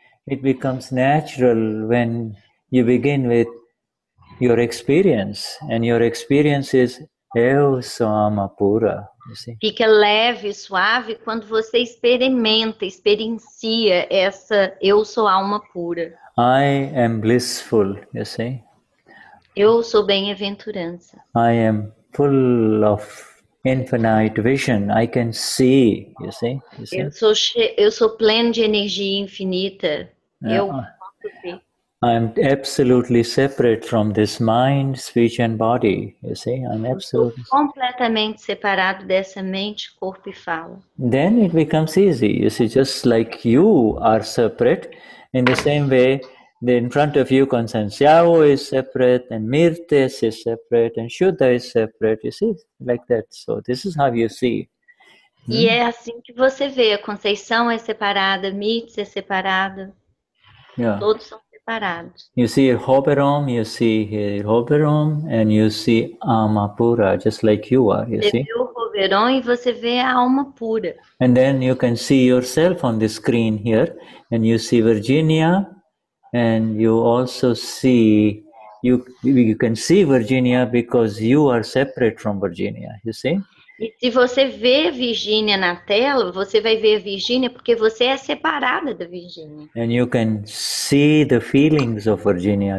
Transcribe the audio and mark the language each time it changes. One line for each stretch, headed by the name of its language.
English: It becomes natural when you begin with your experience. And your experience is
Portuguese: Eu sou alma pura.
English: You see?
Portuguese: Fica leve, suave quando você experiencia essa eu sou alma pura.
English: I am blissful, you see?
Portuguese: Eu sou bem-aventurança.
English: I am full of infinite vision. I can see, you see?
Portuguese: Eu sou pleno de energia infinita. Eu posso ver.
English: I am absolutely separate from this mind, speech and body, you see? I'm absolutely
Portuguese: Completamente separado dessa mente, corpo e fala.
English: Then it becomes easy. You see, just like you are separate, in the same way, in front of you, Concern Xiao is separate, and Mirtes is separate, and Shuddha is separate, you see, like that. So this is how you see.
Portuguese: E é assim que você vê. A Conceição é separada, Mirtes é separada.
English: Yeah.
Portuguese: Todos são separados.
English: You see Hoberom, you see Hoberom, and you see Amapura, just like you are, you
Portuguese: Você
English: see.
Portuguese: vê o Roveron e você vê a alma pura.
English: And then you can see yourself on the screen here, and you see Virginia, and you also see, you can see Virginia because you are separate from Virginia, you see.
Portuguese: E se você vê Virgínia na tela, você vai ver a Virgínia porque você é separada da Virgínia.
English: And you can see the feelings of Virginia.